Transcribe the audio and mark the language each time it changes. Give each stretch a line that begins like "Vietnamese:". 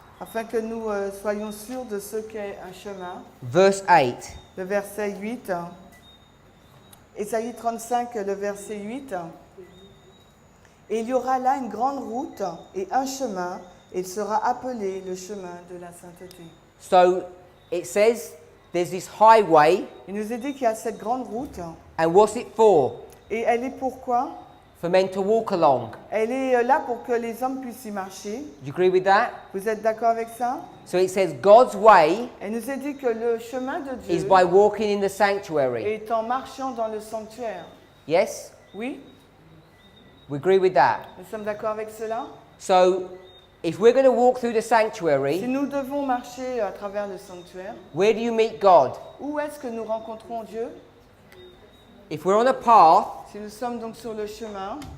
French: afin que nous soyons sûrs de ce qu'est un chemin.
English: Verse 8.
French: Le verset 8. Ésaïe 35, le verset 8. Et il y aura là une grande route et un chemin, et il sera appelé le chemin de la sainteté.
English: So it says there's this highway,
French: Il nous est dit qu'il y a cette grande route,
English: and what's it for?
French: et elle est pourquoi?
English: For men to walk along.
French: Elle est là pour que les hommes puissent y marcher.
English: Do you agree with that?
French: Vous êtes d'accord avec ça?
English: So it says God's way
French: Elle nous est dit que le chemin de
English: is
French: Dieu
English: by walking in the sanctuary.
French: est en marchant dans le sanctuaire.
English: Yes?
French: Oui?
English: We agree with that.
French: Nous sommes d'accord avec cela?
English: So if we're going to walk through the
French: Si
English: sanctuary,
French: nous devons marcher à travers le sanctuaire,
English: where do you meet God?
French: où est-ce que nous rencontrons Dieu?
English: If we're on a path,
French: Si nous sommes donc sur le chemin,